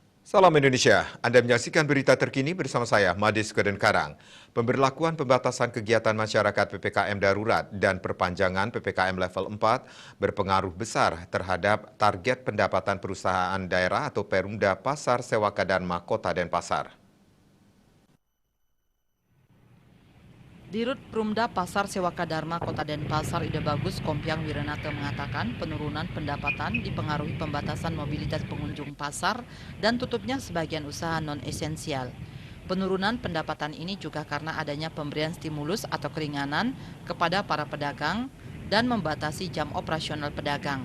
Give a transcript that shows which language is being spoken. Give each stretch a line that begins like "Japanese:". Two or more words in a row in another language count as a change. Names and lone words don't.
Indonesian: Salam Indonesia, Anda menyaksikan berita terkini bersama saya, Madis Kedenkarang. Pemberlakuan pembatasan kegiatan masyarakat PPKM darurat dan perpanjangan PPKM level 4 berpengaruh besar terhadap target pendapatan perusahaan daerah atau Perumda Pasar Sewaka Dharma Kota Denpasar. Dirut Perumda Pasar Sewaka Dharma Kota Denpasar Ide Bagus Kompiang Wiranata mengatakan penurunan pendapatan dipengaruhi pembatasan mobilitas pengunjung pasar dan tutupnya sebagian usaha non-esensial. Penurunan pendapatan ini juga karena adanya pemberian stimulus atau keringanan kepada para pedagang dan membatasi jam operasional pedagang.